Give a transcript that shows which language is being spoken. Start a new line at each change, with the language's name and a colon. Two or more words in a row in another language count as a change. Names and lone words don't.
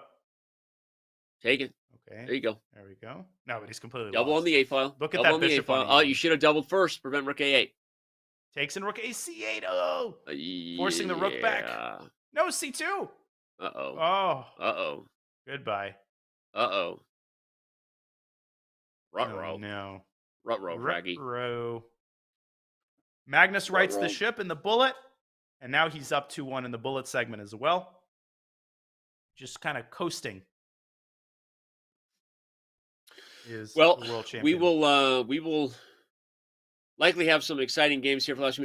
English: Take it. Okay. There you go. There we go. No, but he's completely double lost. on the A file. Look at double that on the bishop A file. on Oh, you should have doubled first. Prevent rook A8. Takes in rook AC8. Oh. Forcing the rook back. No, C2. Uh-oh. Oh. Uh-oh. Goodbye. Uh-oh. Ruh-roh. Oh, no. Ruh-roh, Fraggy. Ruh-roh. Magnus writes the ship in the bullet. And now he's up 2-1 in the bullet segment as well. Just kind of coasting. Well, the world champion. we will likely have some exciting games here for the last few minutes.